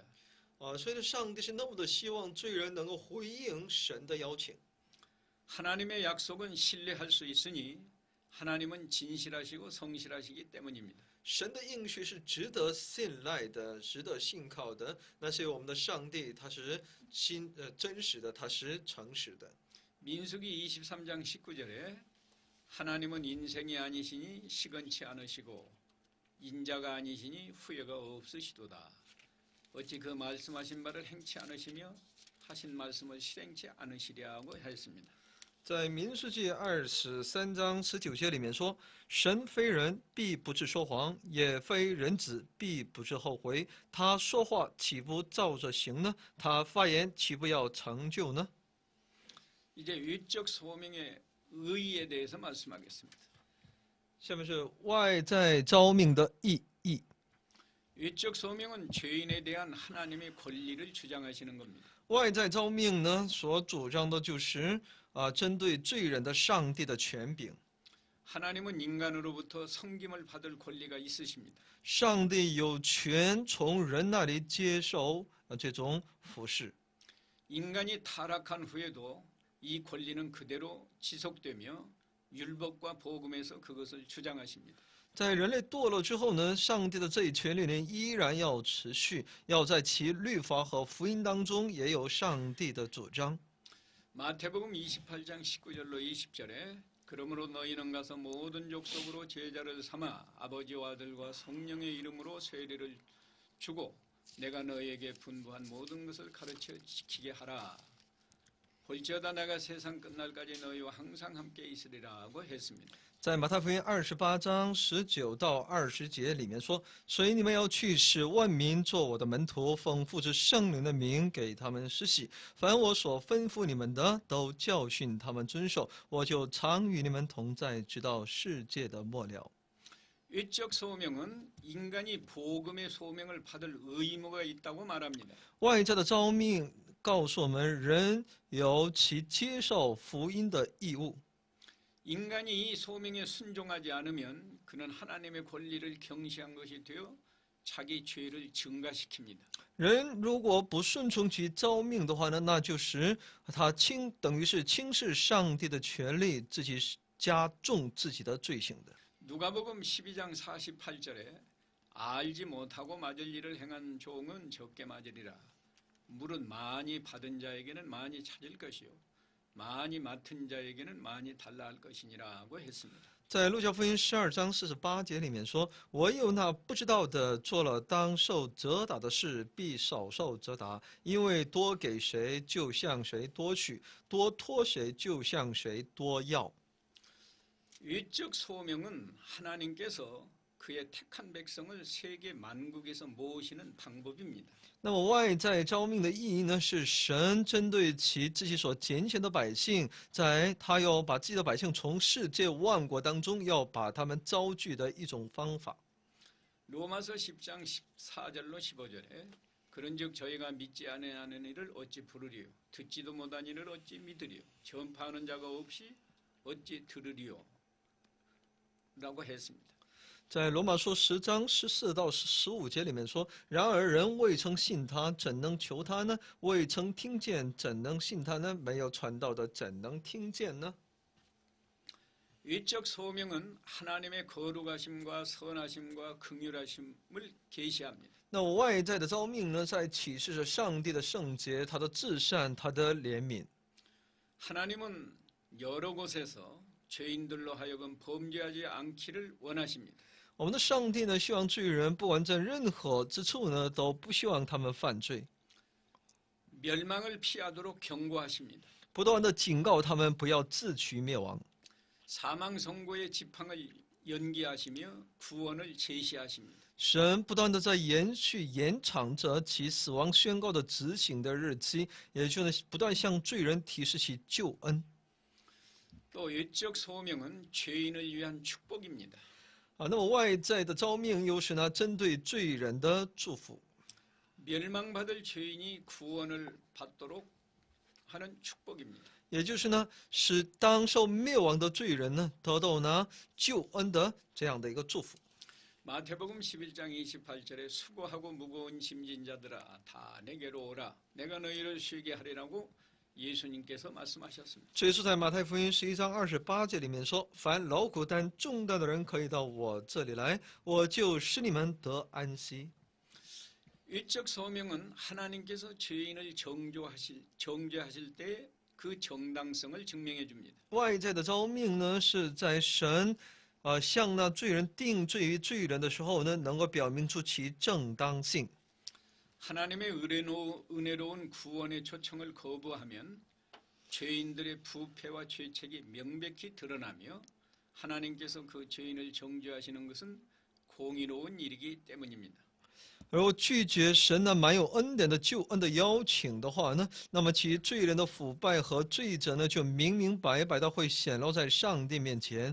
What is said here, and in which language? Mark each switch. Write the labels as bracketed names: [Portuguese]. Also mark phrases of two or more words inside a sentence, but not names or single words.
[Chinese] 所以呢，上帝是那么的希望罪人能够回应神的邀请。 [Korean] 하나님의 약속은 신뢰할 수 있으니 하나님은 진실하시고 성실하시기 때문입니다. [Chinese] 神的应许是值得信赖的，值得信靠的。那是我们的上帝，他是真实的，他是诚实的。 [Korean] 민수기 23장 19절에 하나님은 인생이 아니시니 시건치 않으시고 인자가 아니시니 후회가 없으시도다. 어찌 그 말씀하신 바를 행치 않으시며 하신 말씀을 실행치 않으시랴고 했습니다. [Chinese] 在民数记23章19节里面说：“神非人，必不至说谎；也非人子，必不至后悔。他说话岂不照着行呢？他发言岂不要成就呢？” [Korean] 이제 외적 소명의 의의에 대해서 말씀하겠습니다. [Chinese] 下面是外在召命的意义。 [Korean] 외적 소명은 죄인에 대한 하나님의 권리를 주장하시는 겁니다. [Chinese] 外在召命呢，所主张的就是针对罪人的上帝的权柄。 [Korean] 하나님은 인간으로부터 섬김을 받을 권리가 있으십니다. [Chinese] 上帝有权从人那里接受这种服侍。 [Korean] 인간이 타락한 후에도 이 권리는 그대로 지속되며 율법과 복음에서 그것을 주장하십니다. [Chinese] 在人类堕落之后呢，上帝的这一权利呢依然要持续，要在其律法和福音当中也有上帝的主张。 [Korean] 마태복음 28장 19절로 20절에 그러므로 너희는 가서 모든 족속으로 제자를 삼아 아버지와 아들과 성령의 이름으로 세례를 주고 내가 너희에게 분부한 모든 것을 가르쳐 지키게 하라. 볼지어다 내가 세상 끝날까지 너희와 항상 함께 있으리라고 했습니다. [Chinese] 在马太福音28章19到20节里面说：“所以你们要去，使万民做我的门徒，奉父之圣灵的名给他们施洗。凡我所吩咐你们的，都教训他们遵守。我就常与你们同在，直到世界的末了。” [Korean] 외적 소명은 인간이 복음의 소명을 받을 의무가 있다고 말합니다. [Chinese] 外在的召命告诉我们，人有其接受福音的义务。 [Korean] 인간이 이 소명에 순종하지 않으면 그는 하나님의 권리를 경시한 것이 되어 자기 죄를 증가시킵니다. [Chinese] 人如果不顺从其召命的话呢，那就是他等于是轻视上帝的权利，自己加重自己的罪行的。 [Korean] 누가복음 12장 48절에 알지 못하고 맞을 일을 행한 종은 적게 맞으리라. 물은 많이 받은 자에게는 많이 찾을 것이요 많이 맡은 자에게는 많이 달라 할 것이니라고 했습니다. [Chinese] 在路加福音12章48节里面说：“唯有那不知道的做了当受责打的事，必少受责打。因为多给谁，就向谁多取；多托谁，就向谁多要。” [Korean] 외적 소명은 하나님께서 그의 택한 백성을 세계 만국에서 모으시는 방법입니다. [Chinese] 那么外在召命的意义呢，是神针对其自己所拣选的百姓，他要把自己的百姓从世界万国当中，要把他们招聚的一种方法。 [Korean] 로마서 10장 14절로 15절에 그런즉 저희가 믿지 아니하는 이를 어찌 부르리요 듣지도 못한 이를 어찌 믿으리요 전파하는 자가 없이 어찌 들으리요 라고 했습니다. [Chinese] 在罗马书10章14到15节里面说：“然而人未曾信他，怎能求他呢？未曾听见，怎能信他呢？没有传道的，怎能听见呢？” [Korean] 외적 소명은 하나님의 거룩하심과 선하심과 긍휼하심을 계시합니다. [Chinese] 那外在的召命呢，在启示着上帝的圣洁、他的至善、他的怜悯。 [Korean] 하나님은 여러 곳에서 죄인들로 하여금 범죄하지 않기를 원하십니다. [Chinese] 我们的上帝呢，希望罪人不管在任何之处呢，都不希望他们犯罪， [Korean] 멸망을 피하도록 경고하십니다. [Chinese] 不断的警告他们不要自取灭亡。 [Korean] 사망 선고의 지팡을 연기하시며 구원을 제시하십니다. [Chinese] 神不断的在延长着其死亡宣告的执行的日期，也就是不断向罪人提示其救恩。 [Korean] 또 외적 소명은 죄인을 위한 축복입니다. [Chinese] 那么外在的召命又是呢，针对罪人的祝福。 [Korean] 멸망받을 죄인이 구원을 받도록 하는 축복입니다. [Chinese] 也就是呢，使当受灭亡的罪人呢，得到呢救恩的这样的一个祝福。 [Korean] 마태복음 11장 28절에 수고하고 무거운 짐진 자들아 다 내게로 오라 내가 너희를 쉬게 하리라고 예수님께서 말씀하셨습니다. [Chinese] 耶稣在马太福音11章28节里面说：“凡劳苦担重担的人，可以到我这里来，我就使你们得安息。” [Korean] 외적 소명은 하나님께서 죄인을 정죄하실 때 그 정당성을 증명해 줍니다. [Chinese] 外在的召命呢，是在神向那罪人定罪于罪人的时候呢，能够表明出其正当性。 [Korean] 하나님의 은혜로운 구원의 초청을 거부하면 죄인들의 부패와 죄책이 명백히 드러나며 하나님께서 그 죄인을 정죄하시는 것은 공의로운 일이기 때문입니다. [Chinese] 而我拒绝神呢满有恩典的救恩的邀请的话呢，那么其罪人的腐败和罪责呢，就明明白白的会显露在上帝面前。